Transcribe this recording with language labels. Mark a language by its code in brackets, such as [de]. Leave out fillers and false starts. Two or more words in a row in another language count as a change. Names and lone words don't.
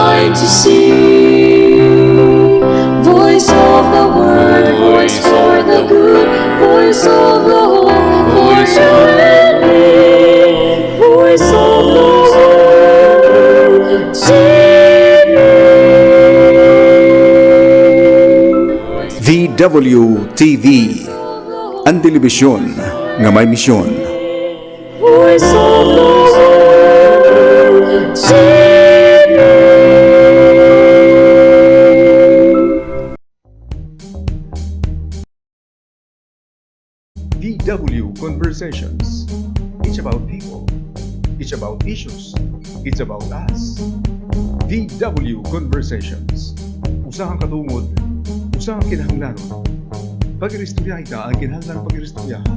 [en] to see. Voice of the word, voice for the good, voice of the hope for you and me. Voice of the word, [hil] VWTV, ang telebisyon nga may misyon. [en] Voice of the world, VW Conversations. It's about people. It's about issues. It's about us. VW Conversations. [krj] Usahang katungod, usahang kinahanglanon. Pag-iristorya ita ang kinahanglan pag-iristoryahan.